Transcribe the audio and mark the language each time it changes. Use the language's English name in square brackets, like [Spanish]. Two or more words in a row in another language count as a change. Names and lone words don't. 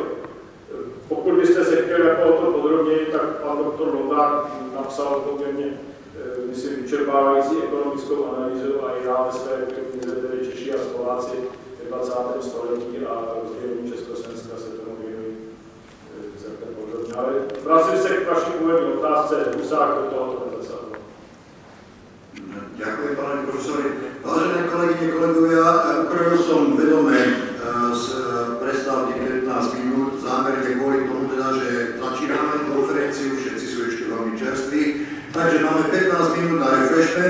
[Czech] Pokud byste se chtěli jako o tom podrobněji, tak pan doktor Lombák napsal poměrně, myslím, vyčerpávající ekonomickou analýzu a i já ve své knize tedy Češi a Slováci v 20. století a rozdělení Československa se tomu věnují [Slovak] Vracím sa k vašej pôvodnej otázce, Husák do tohoto nezasadol. Ďakujem, páne profesori. Vážené kolegyne, kolegovia, ukrojil som vedome z prestávky 15 minút, zámerne kvôli tomu teda, že začíname konferenciu, všetci sú ešte veľmi čerství, takže máme 15 minút na refreshment.